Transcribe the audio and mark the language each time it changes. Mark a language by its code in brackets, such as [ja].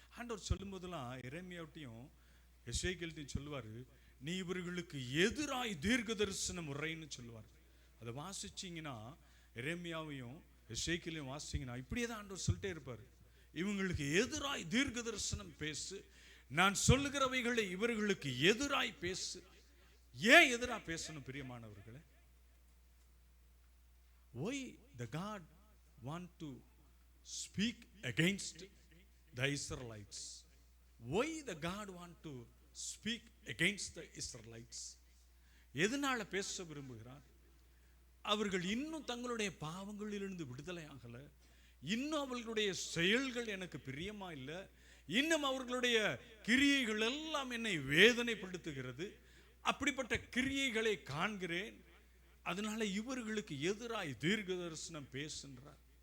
[ta] ஆண்டவர் சொல்லும் போதெல்லாம் எரேமியாவிட்டையும் எசேக்கியேல்ட்டையும் சொல்லுவாரு, நீ இவர்களுக்கு எதிராய் தீர்க்க தரிசனம் உரைன்னு சொல்லுவார். அதை வாசிச்சிங்கன்னா எரேமியாவையும் எசேக்கியேலையும் வாசிச்சிங்கன்னா இப்படியே தான் ஆண்டவர் சொல்லிட்டே இருப்பார். இவங்களுக்கு எதிராய் தீர்க்க தரிசனம் பேசு, நான் சொல்லுகிறவைகளை இவர்களுக்கு எதிராய் பேசு. ஏன் எதிராக பேசணும் பிரியமானவர்களே? [en] Why the God want to speak against the Israelites? Why the God want to speak against the Israelites? [ta] எதனால பேச விரும்புகிறார்? அவர்கள் இன்னும் தங்களுடைய பாவங்களிலிருந்து விடுதலை ஆகல, இன்னும் அவர்களுடைய செயல்கள் எனக்கு பிரியமா இல்லை, இன்னும் அவர்களுடைய கிரியைகள் எல்லாம் என்னை வேதனைப்படுத்துகிறது, அப்படிப்பட்ட கிரியைகளை காண்கிறேன், அதனால இவர்களுக்கு எதிராய் தீர்க்க தரிசனம் பேசுன்றார்.